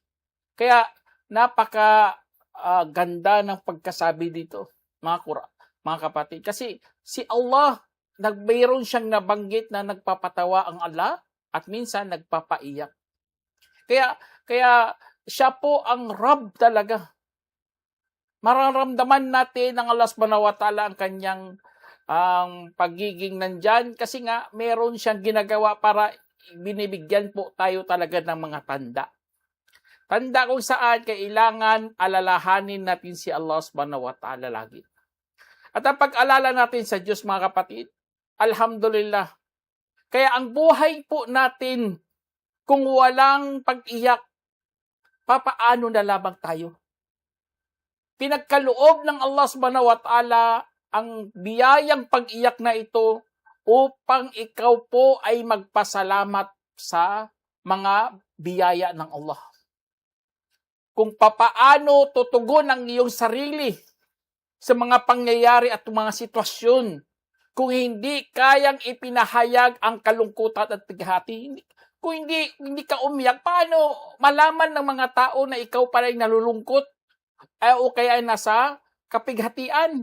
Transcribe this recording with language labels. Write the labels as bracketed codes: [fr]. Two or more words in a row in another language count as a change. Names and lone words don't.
[tl] Kaya napaka ganda ng pagkasabi dito, mga kapatid. Kasi si Allah, mayroon siyang nabanggit na nagpapatawa ang Allah at minsan nagpapaiyak. Kaya siya po ang Rabb talaga. Mararamdaman natin ng Allah [ar] سبحانه وتعالى [tl] ang kanyang pagiging nandyan kasi nga meron siyang ginagawa para binibigyan po tayo talaga ng mga tanda. Tanda kung saan kailangan alalahanin natin si Allah [ar] سبحانه وتعالى [tl] lagi. At ang pag-alala natin sa Diyos, mga kapatid, alhamdulillah. Kaya ang buhay po natin, kung walang pag-iyak, papaano na lamang tayo? Pinagkaloob ng Allah [ar] سبحانه وتعالى [tl] ang biyayang pag-iyak na ito upang ikaw po ay magpasalamat sa mga biyaya ng Allah. Kung papaano tutugon ang iyong sarili sa mga pangyayari at mga sitwasyon, kung hindi kayang ipinahayag ang kalungkutan at pighati, kung hindi ka umiyak, paano malaman ng mga tao na ikaw pala ay nalulungkot o kaya ay nasa kapighatian?